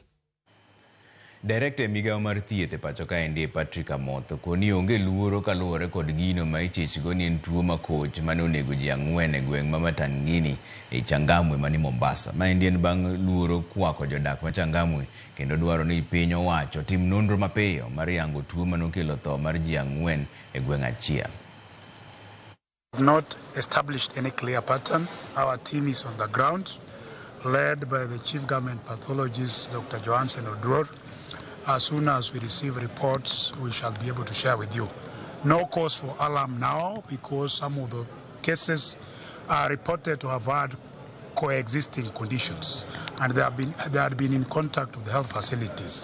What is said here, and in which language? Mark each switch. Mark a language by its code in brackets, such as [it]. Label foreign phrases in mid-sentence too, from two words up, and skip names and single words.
[luo] Direkta migao mar Thieth Patrick Amoth Amoth koni onge luoro kaluore kod gino ma ichichgo ni en tuo makoch mane onego ji 4 e gweng' ma Matangini e Changamwe mani Mombasa. Ma en bang' luoro kwako jodak ma Changamwe kendo dwaro ni piny owacho tim nonro mapiyo mar yango tuo manokelo tho mar ji 4 e gweng' achiel. [en] We have not established any clear pattern. Our team is on the ground, led by the Chief Government Pathologist, Dr. Johansen Odror. As soon as we receive reports, we shall be able to share with you. No cause for alarm now because some of the cases are reported to have had coexisting conditions and they had been in contact with the health facilities.